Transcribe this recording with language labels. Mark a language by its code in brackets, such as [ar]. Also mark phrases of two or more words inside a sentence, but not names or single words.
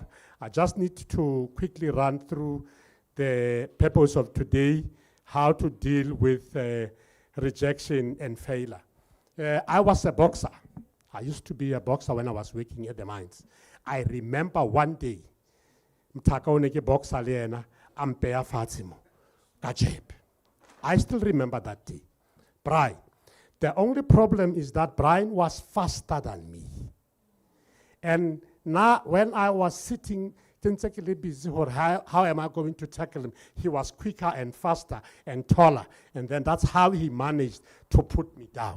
[en] I just need to quickly run through the purpose of today, how to deal with rejection and failure. I was a boxer. I used to be a boxer when I was working at the mines. I remember one day, boxer le ampea fatsimo, kajeb. I still remember that day. Brian. The only problem is that Brian was faster than me. And now when I was sitting, busy, or how am I going to tackle him? He was quicker and faster and taller. And then that's how he managed to put me down.